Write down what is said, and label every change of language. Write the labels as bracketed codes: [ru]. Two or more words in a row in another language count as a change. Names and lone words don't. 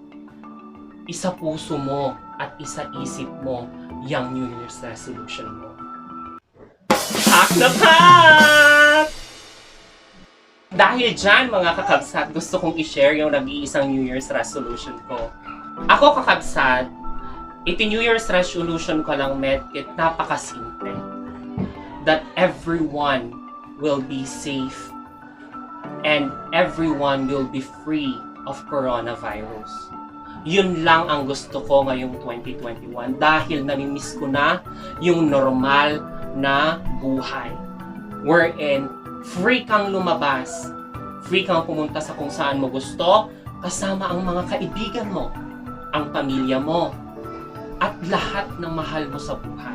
[tl] Isa puso mo at isa isip mo yung [en] New Year's resolution [tl] mo. Pak na pak! Dahil dyan mga kakabsat, gusto kong i-share yung nag-iisang [en] New Year's resolution [tl] ko. Ako kakabsat, iti [en] New Year's resolution [tl] ko lang medkit napakasimple. [en] That everyone will be safe and everyone will be free of coronavirus. [tl] Yun lang ang gusto ko ngayong 2021 dahil namimiss ko na yung normal na buhay. Wherein, free kang lumabas, free kang pumunta sa kung saan mo gusto, kasama ang mga kaibigan mo, ang pamilya mo, at lahat ng mahal mo sa buhay.